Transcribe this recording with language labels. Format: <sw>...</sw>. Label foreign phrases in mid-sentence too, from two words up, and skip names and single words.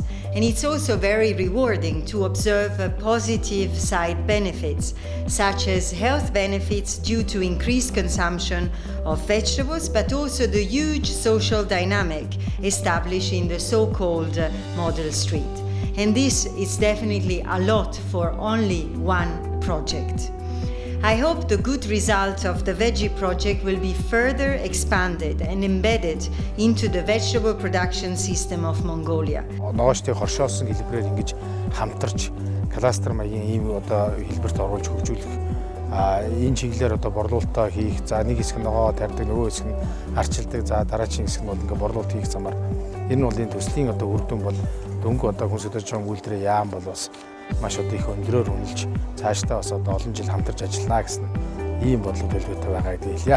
<en>And it's also very rewarding to observe positive side benefits, such as health benefits due to increased consumption of vegetables, but also the huge social dynamic established in the so-called model street. And this is definitely a lot for only one project. I hope the good result of the Veggie project will be further expanded and embedded into the vegetable production system of Mongolia.</en> <mn>Ногоочдыг хоршоосон хэлбэрээр ингэж хамтарч кластер маягийн ийм хэлбэрт оруулж хөгжүүлэх энэ чиглэлээр борлуулалтаа хийх, за нэг хэсэг ногоо тарьдаг, нөгөө хэсэг нь арчилдаг, за дараагийн хэсэг нь бол ингээ борлуулалт хийх замаар энэ бол энэ төслийн үр дүн бол дөнгө хүнс хөдөө аж ахуйн үйлдвэрийн яам бол бас маш одоо их өндрөөр үнэлж цаашдаа бас одоо олон жил хамтарч ажиллана гэсэн ийм бодлого төлөвлөлтөй байгаа гэдгийг хэлье.</mn>